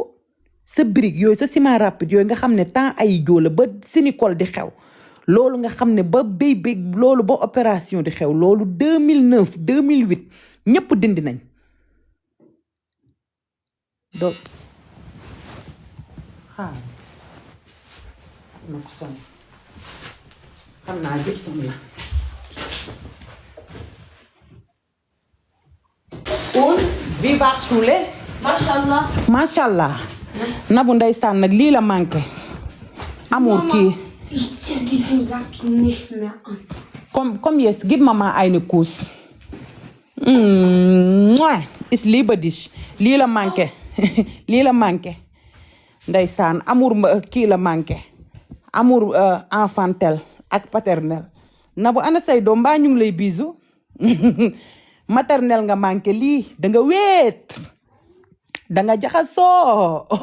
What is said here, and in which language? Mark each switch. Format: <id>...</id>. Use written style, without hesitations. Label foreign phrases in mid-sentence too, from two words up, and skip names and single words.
<wo>sa brique yooyu sa</wo> <fr>ciment rapide</fr> <wo>yooyu nga xam ne temps ay jóola ba Sénégal di xew loolu nga xam ne ba béy loolu ba opération di xew loolu 2009 2008 ñëpp dindi nañ donc na ko sonné xam naa jëpp sam la viva Choulé Mashallah. Mashallah Nabou ndeysaan nag lii la</wo> <fr>manqué amour</fr> <wo>kii</wo> <de>Ich zieh diesen Jack nicht mehr an. Komm jetzt, gib Mama einen Kuss. Ich liebe dich.</de> <wo>Lii la manqué lii la manqué ndeysaan amour kii la</wo> <fr>manqué amour enfantel</fr> <wo>ak paternel Nabou ana say doom mbaa ñu ngi lay bisu maternel nga manqué lii danga wéet danga jaxasoo</wo>